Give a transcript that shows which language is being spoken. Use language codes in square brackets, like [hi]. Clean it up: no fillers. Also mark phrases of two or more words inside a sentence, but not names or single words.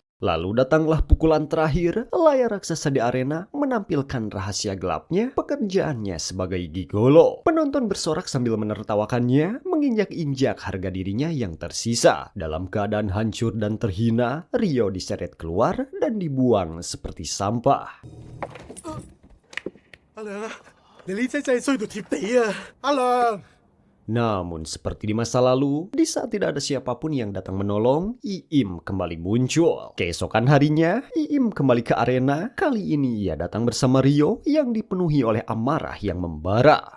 [id] Lalu datanglah pukulan terakhir. Layar raksasa di arena menampilkan rahasia gelapnya, pekerjaannya sebagai gigolo. Penonton bersorak sambil menertawakannya, menginjak-injak harga dirinya yang tersisa. Dalam keadaan hancur dan terhina, Ryo diseret keluar dan dibuang seperti sampah. [yue] 阿良啊，你呢隻真係衰到貼地啊！阿良。 [id] Namun seperti di masa lalu, di saat tidak ada siapapun yang datang menolong, Iim kembali muncul. Keesokan harinya, Iim kembali ke arena. Kali ini ia datang bersama Ryo yang dipenuhi oleh amarah yang membara.